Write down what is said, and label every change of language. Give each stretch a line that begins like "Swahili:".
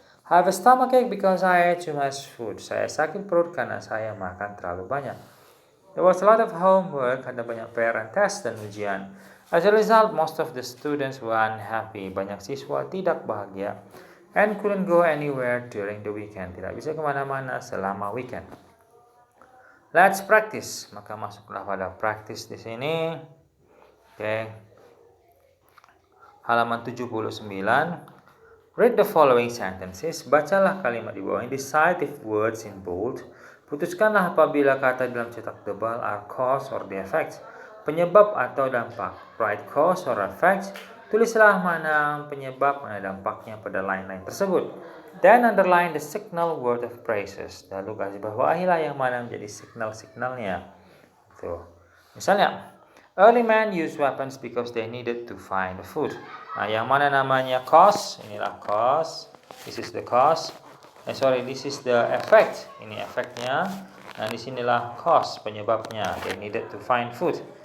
English: Have a stomachache because I ate too much food.
Indonesian: Saya sakit perut karena saya makan terlalu banyak.
English: There was a lot of homework,
Indonesian: ada banyak PR
English: and test dan ujian. As a result, most of the students were unhappy.
Indonesian: Banyak siswa tidak bahagia.
English: And couldn't go anywhere during the weekend.
Indonesian: Tidak bisa kemana-mana selama weekend.
English: Let's practice.
Indonesian: Maka masuklah pada practice di sini. Halaman 79.
English: Read the following sentences.
Indonesian: Bacalah kalimat di bawah ini.
English: Decide if words in bold.
Indonesian: Putuskanlah apabila kata dalam cetak tebal
English: are cause or the effect.
Indonesian: Penyebab atau dampak.
English: Write cause or effect.
Indonesian: Tulislah mana penyebab, mana dampaknya pada line-line tersebut.
English: Then underline the signal word of praises.
Indonesian: Lalu garis bawahilah yang mana menjadi signal-signalnya. Misalnya,
English: early man used weapons because they needed to find the food.
Indonesian: Nah, yang mana namanya cause? Inilah cause.
English: This is the cause. This is the effect.
Indonesian: Ini efeknya. Nah, disinilah cause, penyebabnya.
English: They needed to find food.